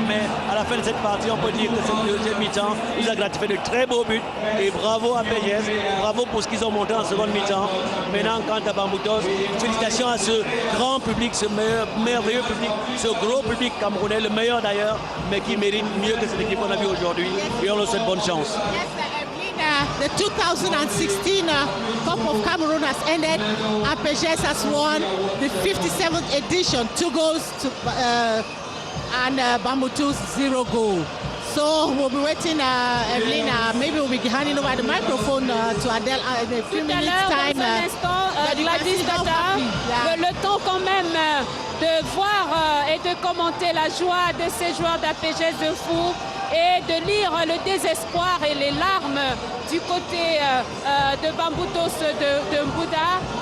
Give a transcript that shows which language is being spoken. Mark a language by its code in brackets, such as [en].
[fr] Mais à la fin de cette partie, on peut dire que cette deuxième mi-temps nous a gratifié de très beaux buts. Et bravo à PGS, bravo pour ce qu'ils ont monté en seconde mi-temps. Maintenant, quant à Bambutos, félicitations à ce grand public, ce merveilleux public, ce gros public camerounais, le meilleur d'ailleurs, mais qui mérite mieux que cette équipe qu'on a vue aujourd'hui. Et on leur souhaite bonne chance. [en] The 2016 Cup of Cameroon has ended. APGS has won the 57th edition, 2 goals to and Bambutos 0 goal. So we'll be waiting, Evelyn, maybe we'll be handing over the microphone to Adele in a few minutes time. [fr] Dans un instant, Gladys Tata, le temps quand même de voir et de commenter la joie de ces joueurs d'APGS de Fou et de lire le désespoir et les larmes du côté de Bambutos de Mbouda.